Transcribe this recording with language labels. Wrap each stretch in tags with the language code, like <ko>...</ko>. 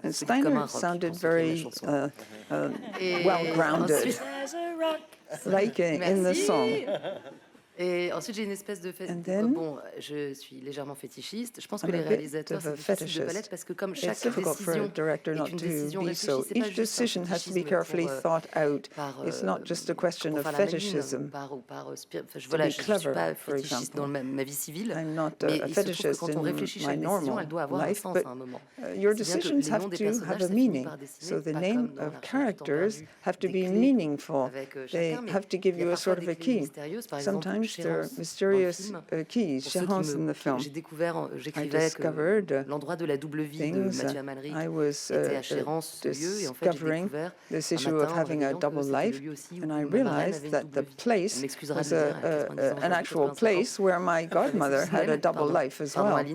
<en>And Steiner sounded very well-grounded, like in the song.</en> <fr>Et ensuite, j'ai une espèce de bon, je suis légèrement fétichiste. Je pense que les réalisateurs, c'est difficile de pas l'être parce que comme chaque décision est une décision réfléchie, c'est pas</fr> <en>each decision has to be carefully thought out. It's not just a question of fetishism.</en> <fr>Voilà, je suis pas fétichiste dans ma vie civile, mais il se trouve que quand on réfléchit chaque décision, elle doit avoir un sens à un moment.</fr> <en>Your decisions have to have a meaning. So the name of characters have to be meaningful. They have to give you a sort of a key. Sometimes there are mysterious keys. Chéance in the film.</en> <fr>J'ai découvert, j'écrivais que l'endroit de la double vie de Mathieu Amalric était à Chéance, ce lieu, et en fait, j'ai découvert</fr> <en>this issue of having a double life, and I realized that the place was an actual place where my godmother had a double life as well.</en>